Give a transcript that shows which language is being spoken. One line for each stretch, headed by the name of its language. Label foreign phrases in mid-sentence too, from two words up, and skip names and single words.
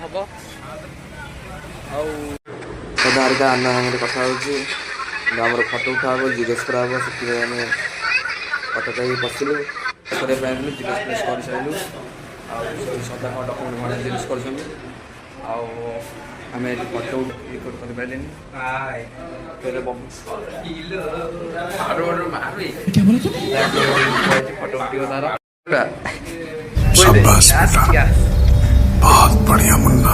Odia: ହେବ ଆଉ ସଦା ହରିକା ଆନା ସାଙ୍ଗରେ କଥା ହେଉଛି ଆମର ଫଟୋ ଉଠା ହେବ ଜିରୋକ୍ସ କରାହେବ ସେଥିପାଇଁ ଆମେ ଫଟୋ ପାଇକି ବସିଲୁ କରିବା ପାଇଁ ଆସିଲୁ ଜିରୋକ୍ସ ଫିରୋକ୍ସ କରିସାରିଲୁ ଆଉ ସଦା ଡକୁମେଣ୍ଟ ଭଳିଆ ଜିରୋକ୍ସ କରିଛନ୍ତି ଆଉ ଆମେ
English: photo record
Odia: କରିପାରିଲେନି
Hindi: क्या बोला तूने?
Odia: ଫଟୋ ଉଠିବ ତାର
Hindi: शाबाश बेटा बहुत बढ़िया मुन्ना